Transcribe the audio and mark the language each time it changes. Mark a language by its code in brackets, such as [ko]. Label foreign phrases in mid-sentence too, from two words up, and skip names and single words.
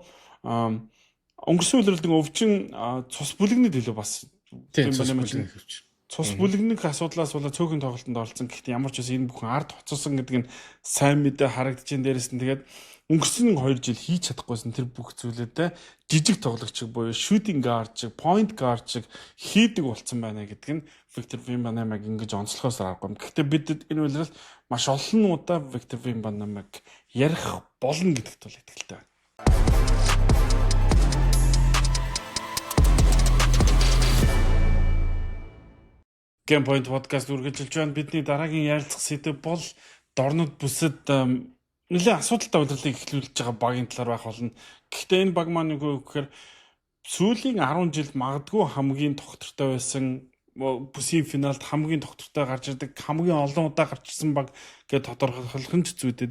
[mn] Өнгөрсөн улирлын өвчин цус бүлэгнэд илүү бас цус бүлэгнэх асуудлаас болоод цөөхөн тоглолтод оролцсон. Гэхдээ ямар ч үсэн энэ бүхэн ард хоцсон гэдэг нь сайн мэдээ харагдаж байна. Дээрээс нь тэгээд өнгөрсөн 2 жил хийж чадахгүйсэн тэр бүх зүйлүүдээ жижиг тоглогч буюу [en] shooting guard [mn] чиг, [en] point guard [mn] чиг хийдэг болцсон байна гэдэг нь Victor Wembanyamаг ингэж онцлохоос аргагүй. Гэхдээ бид энэ үйлрэл маш олон удаа Victor Wembanyamаг ярих болно гэдэгт бол итгэлтэй байна. Game Point podcast үргэлжилж байна. Бидний дараагийн ярилцах сэдэв бол дорнод бүсэд нэлээд асуудалтай удирдлыг эхлүүлж байгаа багийн талаар байх болно. Гэхдээ энэ баг маань юу гэхээр сүүлийн 10 жилд магадгүй хамгийн тогтвортой байсан бүсийн финалд хамгийн тогтвортой гарч ирдэг, хамгийн олон удаа гарч ирсэн баг гэж тодорхойлох нь зүйтэй.